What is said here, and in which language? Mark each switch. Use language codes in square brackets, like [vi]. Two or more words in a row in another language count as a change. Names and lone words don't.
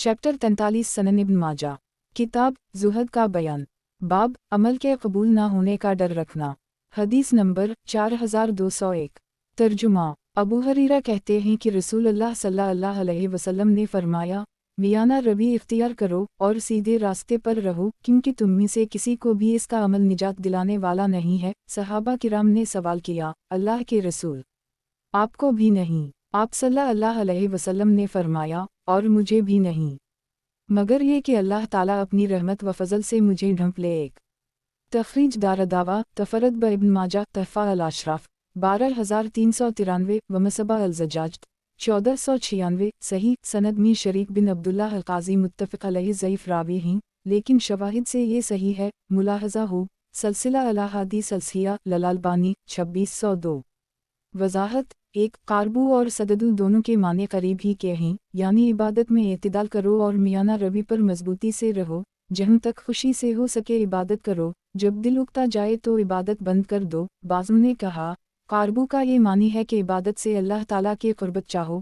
[hi] चैप्टर 43 सनन इब्न माजा। किताब ज़ुहद का बयान। बाब अमल के कबूल ना होने का डर रखना। हदीस नंबर 4201। तर्जुमा। अबू हरीरा कहते हैं कि रसूलुल्लाह [ar] صلى الله عليه وسلم [hi] ने फरमाया, मियाना रबी इख्तियार करो और सीधे रास्ते पर रहो, क्योंकि तुम में से किसी को भी इसका अमल निजात दिलाने वाला नहीं है। सहाबा किराम ने सवाल किया, अल्लाह के रसूल, आपको भी नहीं? आप [ar] صلى الله عليه وسلم [hi] ने फरमाया, और मुझे भी नहीं, मगर ये कि अल्लाह ताला अपनी रहमत व फजल से मुझे ढंप ले। एक तखरीज दारदावा तफरद ब इब्न माजा तहफ़ा अल अशराफ 12393 व मसबा अल ज़जाज 1496 सही सनद में शरीक बिन अब्दुल्लाह अल क़ाज़ी [ar] متفق عليه [hi] ज़ईफ़ रावी हैं, लेकिन शवाहिद से ये सही है। मुलाहज़ा हो सलसिला अल अहादीस सलसिया ललालबानी 2602। वज़ाहत। एक कारबू और सददु दोनों के माने करीब ही के हैं, यानी इबादत में एतदाल करो और मियाना रबी पर मजबूती से रहो। जहाँ तक खुशी से हो सके इबादत करो, जब दिल उकता जाए तो इबादत बंद कर दो। बाज़ों ने कहा, कारबू का ये मानी है कि इबादत से अल्लाह ताला के क़ुर्बत चाहो।